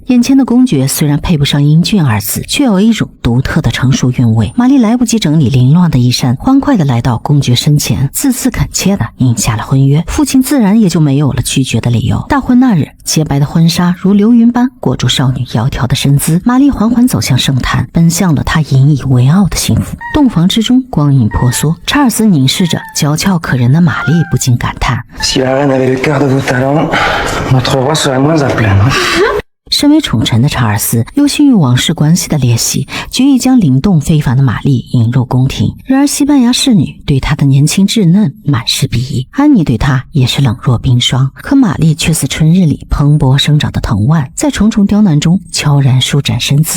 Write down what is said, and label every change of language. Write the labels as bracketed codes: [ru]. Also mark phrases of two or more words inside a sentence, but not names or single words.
[zh] 眼前的公爵虽然配不上英俊二字，却有一种独特的成熟韵味。玛丽来不及整理凌乱的衣衫，欢快地来到公爵身前，字字恳切地应下了婚约。父亲自然也就没有了拒绝的理由。大婚那日，洁白的婚纱如流云般裹住少女窈窕的身姿，玛丽缓缓走向圣坛，奔向了她引以为傲的幸福。洞房之中，光影婆娑，查尔斯凝视着娇俏可人的玛丽，不禁感叹 [fr] ：Si la reine avait le quart de vos talents, notre roi serait moins à plaindre. [zh] 身为宠臣的查尔斯忧心于王室关系的裂隙，决意将灵动非凡的玛丽引入宫廷。然而西班牙侍女对她的年轻稚嫩满是鄙夷，安妮对她也是冷若冰霜，可玛丽却似春日里蓬勃生长的藤蔓，在重重刁难中悄然舒展身姿。